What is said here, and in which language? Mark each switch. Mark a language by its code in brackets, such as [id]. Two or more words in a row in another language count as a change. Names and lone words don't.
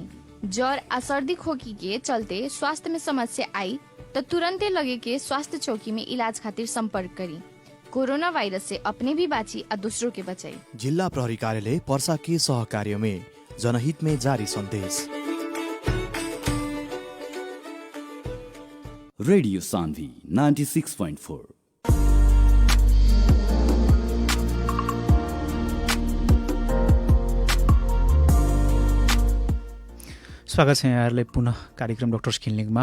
[bho] ज्वर आ सर्दी खोखी के चलते स्वास्थ्य में समस्या आई तो तुरंते लगे के स्वास्थ्य चौकी में इलाज खातिर संपर्क करी। कोरोना वायरस से अपने भी बाची और दूसरों के बचाई। जिल्ला प्रहरी कार्यालय पर्सा के सहकार्य में जनहित में जारी संदेश। रेडियो सान्वी 96.4। [ne] स्वागत छ यहाँहरूलाई पुनः कार्यक्रम डक्टर्स क्लिनिकमा।